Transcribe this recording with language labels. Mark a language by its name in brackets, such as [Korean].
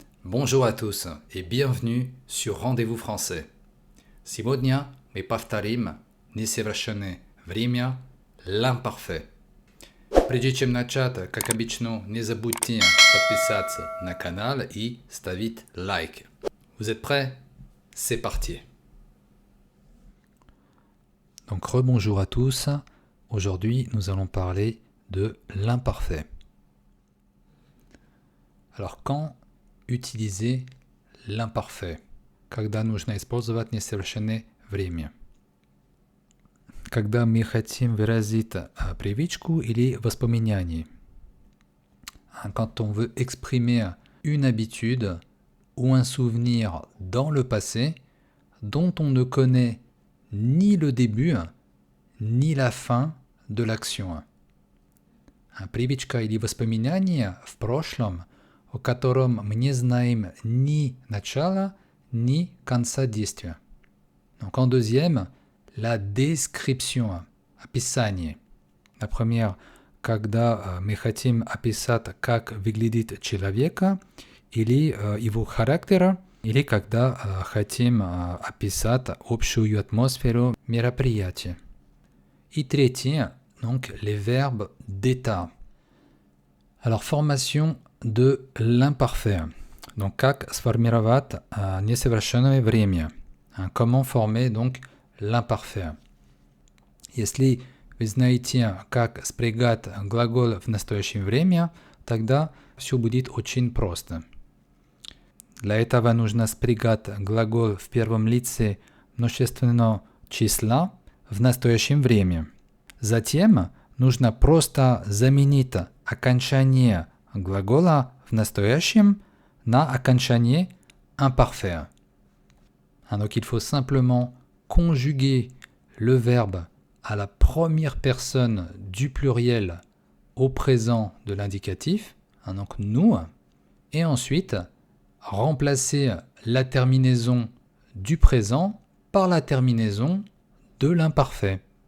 [French] Bonjour à tous et bienvenue sur Rendez-vous français. [Russian] Сегодня мы повторим несовершенное время l'imparfait. Прежде чем начать, как обычно, не забудьте подписаться на канал и ставить лайк. [French] Vous êtes prêts? C'est parti! Donc rebonjour à tous. Aujourd'hui, nous allons parler de l'imparfait. Alors, quand utiliser l'imparfait? [Russian] Когда нужно использовать несовершенное время? Когда мы хотим выразить привычку или воспоминание. [French] Quand on veut exprimer une habitude ou un souvenir dans le passé dont on ne connaît ni le début ni la fin de l'action. [Russian] Привычка или воспоминание в прошлом, о котором мы не знаем ни начала, ни конца действия. [French] Donc en deuxième, la description, описание. La première, [Russian] когда мы хотим описать, как выглядит человек, или его характер, или когда хотим описать общую атмосферу мероприятия. [French] Et tretien, donc les verbes d'état. Alors, formation de l'imparfait. [Russian] Donc, как сформировать несовершенное время. [French] Comment former donc l'imparfait. [Russian] Если вы знаете, как спрягать глагол в настоящем время, тогда все будет очень просто. Для этого нужно спрягать глагол в первом лице множественного числа в настоящем время. Затем нужно просто заменить окончание глагола в настоящем на окончание imparfait. [French] Donc il faut simplement conjuguer le verbe à la première personne du pluriel au présent de l'indicatif, donc nous, et ensuite remplacer la terminaison du présent par la terminaison de l'imparfait.